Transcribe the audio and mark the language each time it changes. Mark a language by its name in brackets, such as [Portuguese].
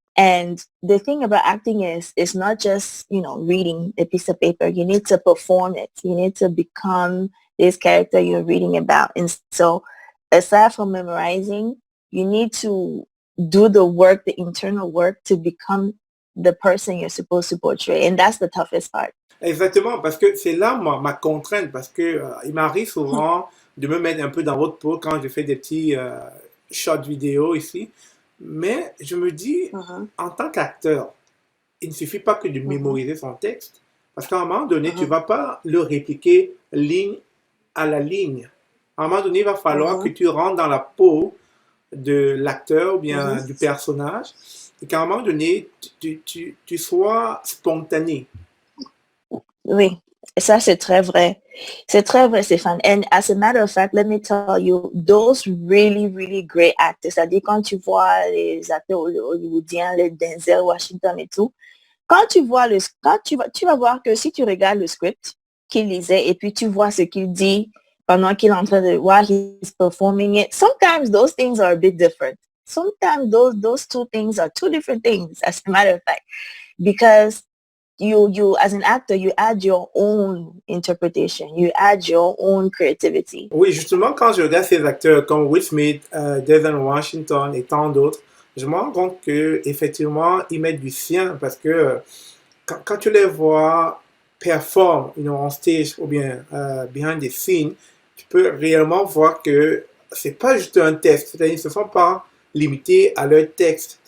[English] And the thing about acting is, it's not just, reading a piece of paper. You need to perform it. You need to become this character you're reading about. And so aside from memorizing, you need to do the work, the internal work, to become the person you're supposed to portray. And that's the toughest part. [French] Exactement, parce que c'est là ma contrainte, parce que il m'arrive souvent de me mettre un peu dans votre peau quand je fais des petits short vidéos ici. Mais je me dis, en tant qu'acteur, il ne suffit pas que de mémoriser son texte, parce qu'à un moment donné, tu ne vas pas le répliquer ligne à la ligne. À un moment donné, il va falloir que tu rentres dans la peau de l'acteur ou bien du personnage, et qu'à un moment donné, tu sois spontané. Oui, ça c'est très vrai. C'est très vrai, Stéphane. [English] And as a matter of fact, let me tell you, those really, really great actors, [French] c'est-à-dire quand tu vois les acteurs hollywoodiens, les Denzel Washington et tout, quand tu vas voir que si tu regardes le script qu'il lisait et puis tu vois ce qu'il dit pendant qu'il est en train de, [English] while he's performing it, sometimes those things are a bit different. Sometimes those two things are two different things, as a matter of fact, because you as an actor, you add your own interpretation, you add your own creativity. [French] Oui, justement, quand je regarde ces acteurs comme Will Smith, Denzel Washington et tant d'autres, je me rends compte qu'effectivement, ils mettent du sien parce que quand tu les vois performer, [English] on stage [French] ou bien [English] behind the scene, [French] tu peux réellement voir que c'est pas juste un texte, c'est-à-dire qu'ils ne se sont pas limités à leur texte.